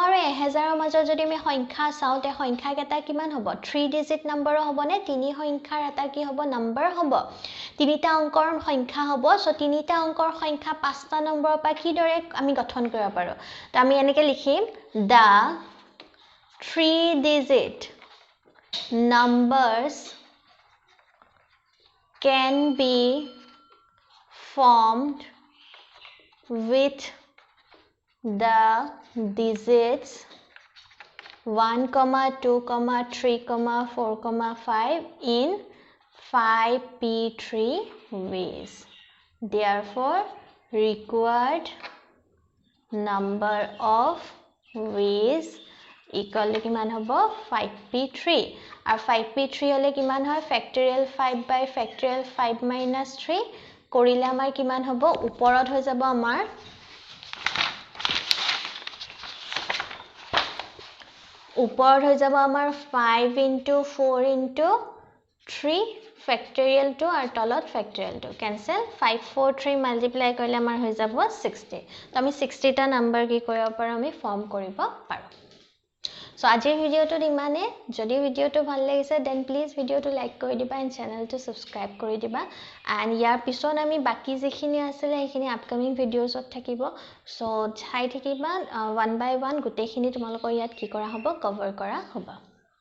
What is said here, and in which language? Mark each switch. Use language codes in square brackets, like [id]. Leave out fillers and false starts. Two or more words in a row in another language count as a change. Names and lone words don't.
[as] আৰু 1000 ৰ মাজত যদি আমি সংখ্যা চাও তে সংখ্যা কেটা কিমান হ'ব [en] 3 digit number [as] হ'ব নে তিনি সংখ্যাৰ এটা কি হ'ব নম্বৰ হ'ব তিনিটা অংকৰ সংখ্যা হ'ব সো তিনিটা অংকৰ সংখ্যা পাঁচটা নম্বৰৰ পৰা কি দৰে আমি গঠন কৰিব পাৰো তো আমি এনেকৈ লিখিম the [en] 3 digit numbers can be formed with the digits 1, 2, 3, 4, 5 in 5p3 ways. Therefore, required number of ways equal to [as] কিমান হ'ব 5p3 আর 5p3 হলে কিমান হয় [en] factorial 5 by factorial 5 minus 3 [as] কৰিলে আমাৰ কিমান হ'ব ওপৰত হৈ যাব আমাৰ ওপৰত হৈ যাব আমাৰ [en] 5 into 4 into 3 factorial 2 [as] আৰু তলত [en] factorial 2 cancel 543 multiply [as] কৰিলে আমাৰ হৈ যাব 60 তো আমি 60 টা নাম্বাৰ কি কৰিব পাৰো আমি ফৰ্ম কৰিব পাৰো সো আজিৰ ভিডিওটো ইমানে যদি ভিডিওটো ভাল লাগিছে [en] then please [as] ভিডিওটো লাইক কৰি দিবা এন্ড [en] channel subscribe [as] কৰি দিবা এন্ড ইয়াৰ পিছত আমি বাকি যিখিনি আছিল সেইখিনি [en] upcoming videos [as] থাকিব সো চাই থাকিবা [en] one by one [as] গোটেইখিনি তোমালোকৰ ইয়াত কি কৰা হ'ব কভাৰ কৰা হ'ব